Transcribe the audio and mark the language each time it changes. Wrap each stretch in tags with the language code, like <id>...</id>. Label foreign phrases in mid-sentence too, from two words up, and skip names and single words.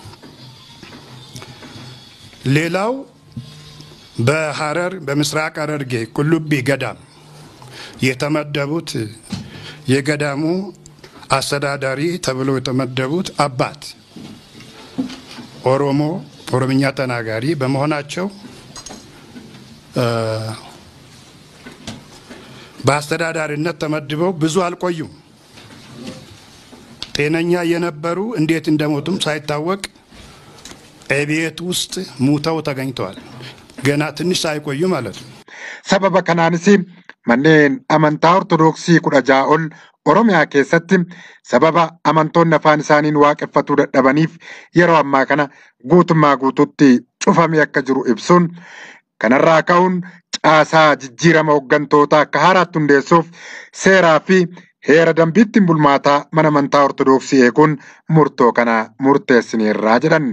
<am>ሌላው በሐረር በምስራቅ ሐረርጌ ቁልቢ ገዳም የተመደቡት የገዳሙ አስተዳዳሪ ተብለው የተመደቡት አባት ኦሮምኛ ተናጋሪ በመሆናቸው በአስተዳዳሪነት ተመድበው ብዙ አልቆዩም ጤነኛ የነበሩ እንዴት እንደሞቱም ሳይታወቅ እቤት ውስጥ ሙተው ተገኝተዋል ገና ትንሽ ሳይቆዩ ማለት ነው</am> <om>sababa kanaansi manneen amantaa ortodoksii 16 ol Oromiyaa keessatti sababa amantoonni afaan isaaniin waaqeffatuu dadhabaniif yeroo ammaa kana guutummaa guutuutti cufamee akka jiru ibsuun kanarraa ka'uun caasaa jijjiirama hoggantootaa akka haaraatti hundeessuuf seeraa fi heera dambiittiin bulmaataa mana amantaa Ortodoksii eeguun murtoo kana murteessineerraa jedhan.</om>